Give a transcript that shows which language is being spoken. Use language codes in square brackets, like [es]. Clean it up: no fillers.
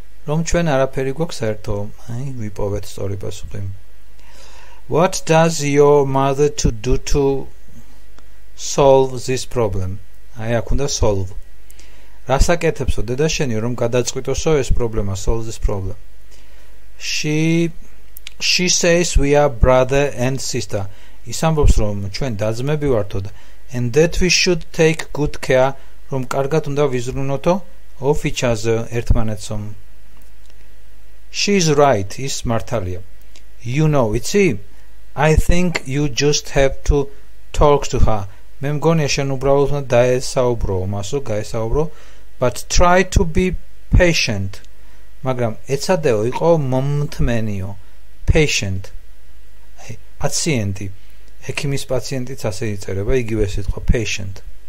[ka] რომ ჩვენ არაფერი გვაქვს საერთო. აი, ვიპოვეთ სწორი პასუხი. [en] What does your mother do to solve this problem? [ka] აი, აქ უნდა solve. რას აკეთებსო დედა შენი რომ გადაწყვიტოსო ეს პრობლემა, [en] solve this problem? She says we are brother and sister. [ka] ის ამბობს რომ ჩვენ დაძმები ვართო და [en] and that we should take good care [ka] რომ კარგად უნდა ვიზრუნოთო [en] of each other [ka] ერთმანეთსო. [en] She is right. [ka] ის მართალია. [en] You know, [ka] იცი? [en] I think you just have to talk to her. [ka] მე მგონია შენ უბრალოდ უნდა დაესაუბრო მასო, გაესაუბრო, [en] but try to be patient. [ka] მაგრამ ეცადეო იყო მომთმენიო. Patient. აი, პაციენტი. ექიმის პაციენტიც ასე იწერება, იგივე სიტყვა patient.